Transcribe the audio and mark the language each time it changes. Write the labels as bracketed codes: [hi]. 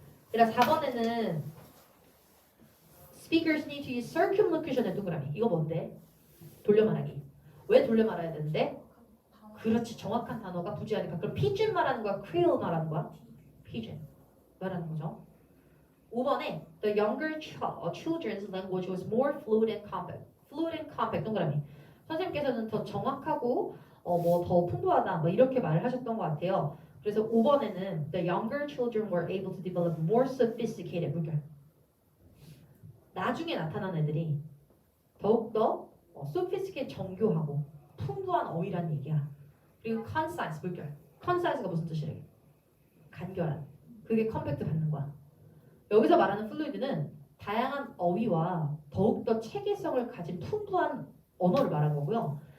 [ko] 그러니까 4번에는 [en] Speakers need to use circumlocution의 동그라미. [ko] 이거 뭔데? 돌려 말하기. 왜 돌려 말해야 되는데? 그렇지. 정확한 단어가 부재하니까. 그럼 pidgin 말하는 거야? creole 말하는 거야? pidgin 말하는 거죠. 5번에 [en] the younger children's language was more fluid and compact. fluid and compact 동그라미. [ko] 선생님께서는 더 정확하고 더 풍부하다 뭐 이렇게 말을 하셨던 것 같아요. 그래서 5번에는 [en] the younger children were able to develop more sophisticated 물결. [ko] 나중에 나타난 애들이 더욱더 sophisticated 정교하고 풍부한 어휘란 얘기야. 그리고 concise 물결. concise가 무슨 뜻이래? 간결한. 그게 컴팩트 받는 거야. 여기서 말하는 fluid는 다양한 어휘와 더욱더 체계성을 가진 풍부한 언어를 말하는 거고요.